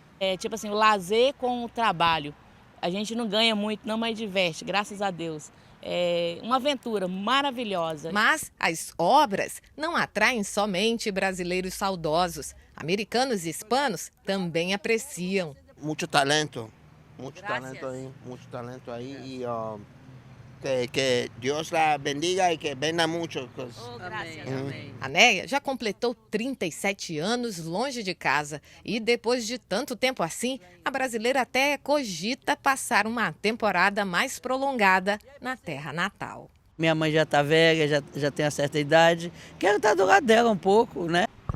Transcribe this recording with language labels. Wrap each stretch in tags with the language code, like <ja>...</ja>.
<pt>É tipo assim, o lazer com o trabalho. A gente não ganha muito, não, mas diverte, graças a Deus. É uma aventura maravilhosa. Mas as obras não atraem somente brasileiros saudosos. Americanos e hispanos também apreciam. Muito talento,</pt> <es>Mucho talento ahí y que Dios la bendiga e que venda mucho.</es> <pt>A Neia já completou 37 anos longe de casa e depois de tanto tempo assim, a brasileira até cogita passar uma temporada mais prolongada na terra natal. Minha mãe já está velha, já tem uma certa idade, quero estar do lado dela um pouco, né?</pt>